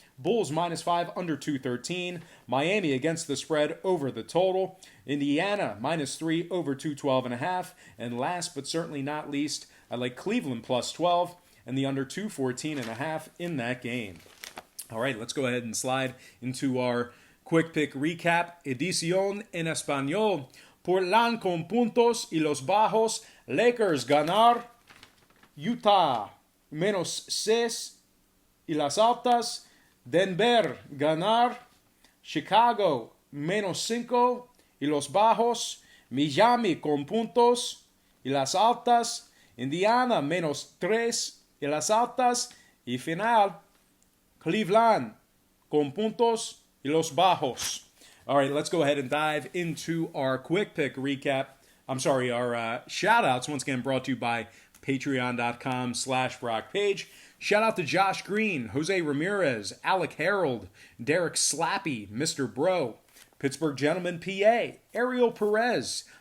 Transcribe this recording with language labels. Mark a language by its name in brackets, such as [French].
[English] Bulls minus 5 under 213. Miami against the spread over the total. Indiana minus 3 over 212.5. And last but certainly not least, I like Cleveland plus 12 and the under 214.5 in that game. All right, let's go ahead and slide into our quick pick recap. [Spanish] Edición en Español. Portland con puntos y los bajos. Lakers ganar. Utah menos 6 y las altas. Denver ganar. Chicago menos 5 y los bajos. Miami con puntos y las altas. Indiana menos 3 y las altas. Y final, Cleveland con puntos y los bajos. [English] All right, let's go ahead and dive into our quick pick recap. Our shout-outs, once again brought to you by patreon.com/Brock Page. Shout out to Josh Green, Jose Ramirez, Alec Harold, Derek Slappy, Mr. Bro, Pittsburgh Gentleman PA, Ariel Perez,